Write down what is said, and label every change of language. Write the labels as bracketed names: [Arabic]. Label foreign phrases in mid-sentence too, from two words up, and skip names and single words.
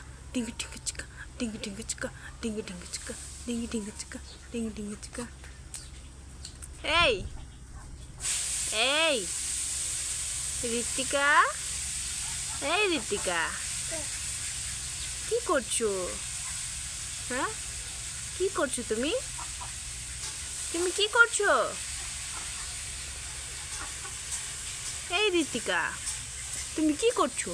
[Bangla] টিঙ্গু টিঙ্গু চিকা, টিঙ্গু টিঙ্গু চিকা, টিঙ্গু টিঙ্গু চিকা, টিঙ্গু টিঙ্গু চিকা, টিঙ্গু টিঙ্গু চিকা। এই এই ঋতিকা, এই ঋতিকা, কি করছো? হ্যাঁ, কি করছো তুমি? তুমি কি করছো? এই ঋতিকা, তুমি কি করছো?